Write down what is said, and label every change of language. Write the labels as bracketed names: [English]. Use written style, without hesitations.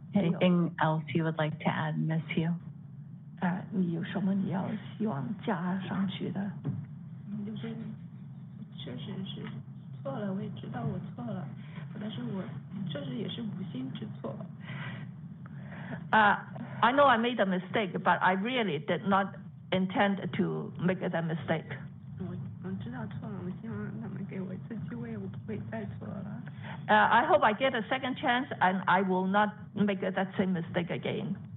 [English] Anything else you would like to add, Ms. Hugh? [Chinese] 你有什么你要希望加上去的？就是确实是错了，我也知道我错了，但是我确实也是无心之错。 [English] I know I made a mistake, but I really did not intend to make that mistake. [Chinese] 我知道错了，我希望他们给我一次机会，我不会再错了。 [English] I hope I get a second chance, and I will not make that same mistake again.